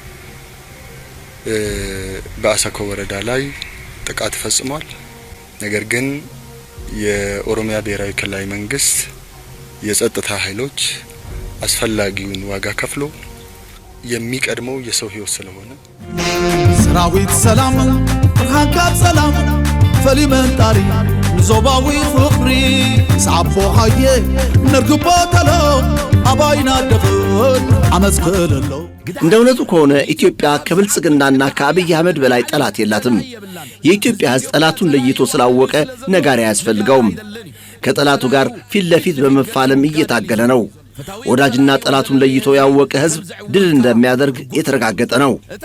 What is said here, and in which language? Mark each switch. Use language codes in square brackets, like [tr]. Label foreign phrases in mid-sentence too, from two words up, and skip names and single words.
[am] በአሰኮ ወረዳ ላይ ጥቃት ፈጽሟል። ነገር ግን የኦሮሚያ ብሔራዊ ክልላዊ መንግስት የጸጥታ ኃይሎች አስፈላጊውን ዋጋ ከፍሎ የሚቀድመው የሰው ህይወት ስለሆነ [ti] ሰራዊት ሰላም ብርሃንካት ሰላም ፈሊመንጣሪ ንዞባዊ ፍቅሪ ሳቦ ሀየ ነርግቦ ተሎ አባይና ደፍን አመስክልሎ። [am] እንደ እውነቱ ከሆነ ኢትዮጵያ ከብልጽግናና ከአብይ አህመድ በላይ ጠላት የላትም። የኢትዮጵያ ህዝብ ጠላቱን ለይቶ ስላወቀ ነጋሪ አያስፈልገውም። ከጠላቱ ጋር ፊት ለፊት በመፋለም እየታገለ ነው። ወዳጅና ጠላቱን ለይቶ ያወቀ ህዝብ ድል እንደሚያደርግ የተረጋገጠ ነው።